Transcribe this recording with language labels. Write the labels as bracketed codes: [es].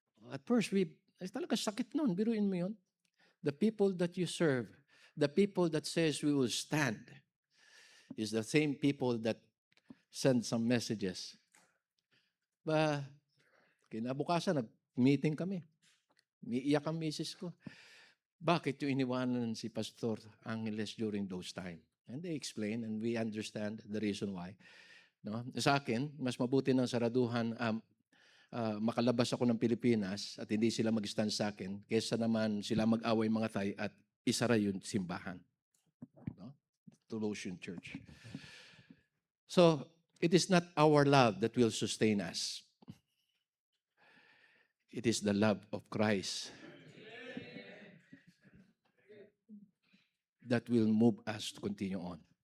[en] At first, [tl] talaga sakit nun. Biruin mo yun. [en] The people that you serve, the people that says we will stand, is the same people that send some messages. [tl] Kinabukasan, nag-meeting kami. Iiyak ang misis ko. Bakit yung iniwanan si Pastor Angeles [en] during those time? And they explain, and we understand the reason why. No? [tl] Sa akin, mas mabuti ng saraduhan, makalabas ako ng Pilipinas at hindi sila mag-stand sa akin, kaysa naman sila mag-away mga Thai at isara yung simbahan. No? Toulouse Church. [en] So, it is not our love that will sustain us. It is the love of Christ that will move us to continue on.